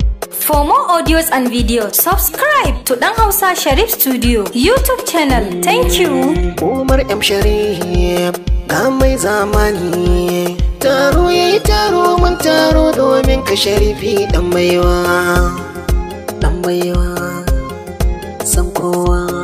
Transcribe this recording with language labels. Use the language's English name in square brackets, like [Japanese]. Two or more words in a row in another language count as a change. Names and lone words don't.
[English] For more audios and videos, subscribe to Dan Hausa Sharif Studio YouTube channel. Thank you. [Hausa] Umar M Sharif, ga mai zamani. Taro yayi taro, mun taro domin ka Sharifi dan baiwa. Dan baiwa, san kowa.